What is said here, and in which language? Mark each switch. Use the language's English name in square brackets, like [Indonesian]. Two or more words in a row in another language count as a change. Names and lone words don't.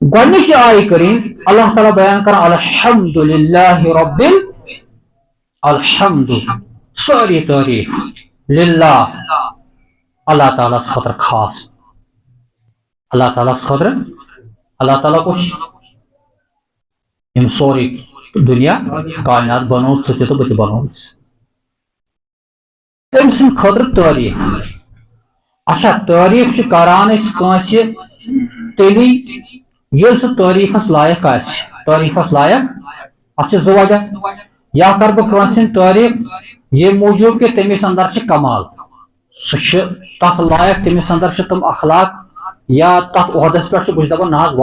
[Kashmiri] گۄڈنِچ آیہِ کریم اللہ تعالیٰ بیان کران [Arabic] الحمدللہ ربِّل الحمد [Kashmiri] ساری تعریف للہ اللہ تعالیٰ خاطر خاص اللہ تعالیٰ خاطر اللہ تعالیٰ کو یم سوری دنیا کائنات بنو ژٕ تہِ تہٕ بہٕ تہِ بنووُس تٔمۍ سٕنٛدِ خٲطرٕ تعریف اچھا تعریف چھِ کران أسۍ کٲنٛسہِ تیٚلی ییٚلہِ سُہ تعریفس لایق آسہِ تعریفس لایق اتھ چھِ زٕ وجہ یا کر بہٕ کٲنٛسہِ ہٕنٛدۍ تعریف ییٚمہِ موٗجوٗب کہِ تٔمِس اندر چھِ کمال سُہ چھُ تتھ لایق تٔمِس اندر چھِ تِم اخلاق یا تتھ عہدس پٮ۪ٹھ چھُ بہٕ چھُس دپان نہ حظ